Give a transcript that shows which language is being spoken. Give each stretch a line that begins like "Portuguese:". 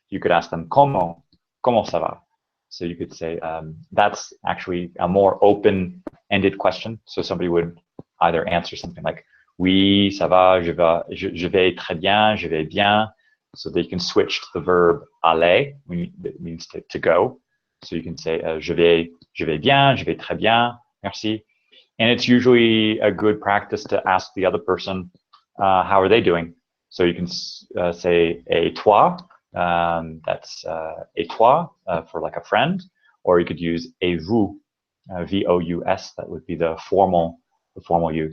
English: You could ask them
French: comment ça va.
English: So you could say that's actually a more open-ended question. So somebody would either answer something like
French: oui, ça va, je vais très bien, je vais bien.
English: So they can switch to the verb aller, it means to go. So you can say
French: je vais bien, je vais très bien, merci.
English: And it's usually a good practice to ask the other person how are they doing. So you can say
French: et toi,
English: that's
French: et toi
English: for like a friend, or you could use
French: et vous,
English: V-O-U-S, that would be the formal you.